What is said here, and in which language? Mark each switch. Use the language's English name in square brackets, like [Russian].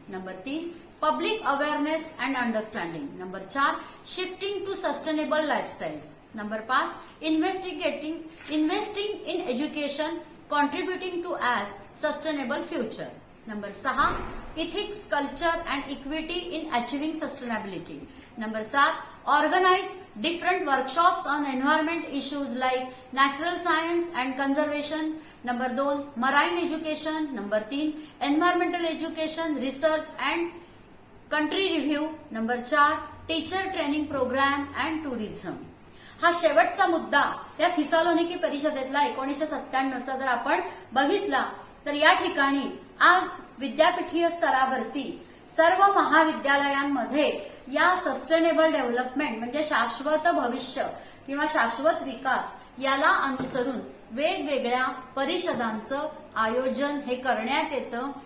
[English] Number 3, public awareness and understanding. Number 4, shifting to sustainable lifestyles. Number 5, investing in education contributing to as sustainable future. Number 6, ethics culture and equity in achieving sustainability. Number 7, organize different workshops on environment issues like natural science and conservation. Number 2, marine education. Number 3, environmental education, research and country review. Number 4, teacher training program and tourism. [Marathi] हा शेवटचा मुद्दा या थिसालोनिकी परिषदेतला 1997चा जर आपण बघितला तर या ठिकाणी आज विद्यापीठीय स्तरावरती सर्व महाविद्यालयांमध्ये या सस्टेनेबल डेव्हलपमेंट म्हणजे शाश्वत भविष्य किंवा शाश्वत विकास याला अनुसरून वेगवेगळ्या परिषदांचं आयोजन हे करण्यात येतं.